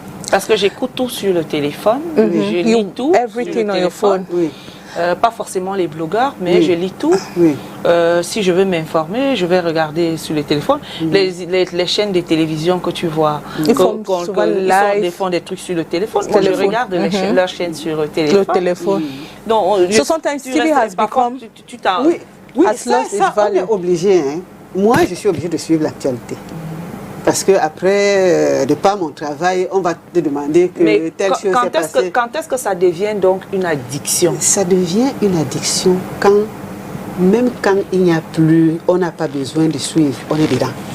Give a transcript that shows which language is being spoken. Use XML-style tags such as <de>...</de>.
<fr>Parce que j'écoute tout sur le téléphone, je lis tout sur le téléphone. Oui. Pas forcément les blogueurs, mais je lis tout. Si je veux m'informer, je vais regarder sur le téléphone. Les chaînes de télévision que tu vois, ils font des trucs sur le téléphone. Moi, je regarde leurs chaînes sur le téléphone. Donc,</fr> <en>sometimes TV has become...</en> <fr>Oui, ça on est obligé. Hein. Moi, je suis obligée de suivre l'actualité. Parce qu'après, de par mon travail, on va te demander que telle chose s'est passée. Quand est-ce que ça devient donc une addiction? Ça devient une addiction même quand il n'y a plus, on n'a pas besoin de suivre, on est dedans.</fr>